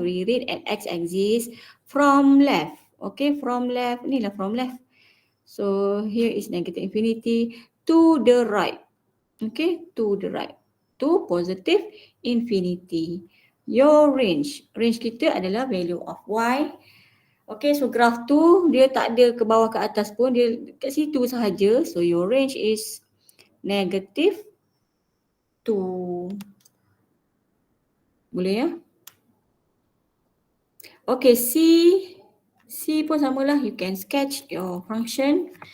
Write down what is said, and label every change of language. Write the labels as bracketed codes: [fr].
[en] We read at x-axis from left. Okay, from left. Inilah from left. So, here is negative infinity to the right. Okay, to the right. To positive infinity. Your range kita adalah value of y. [ms] Okay, so graph tu dia tak ada ke bawah ke atas pun, dia kat situ sahaja. [en] So your range is negative 2. Boleh ya? Okay, C pun samalah. You can sketch your function.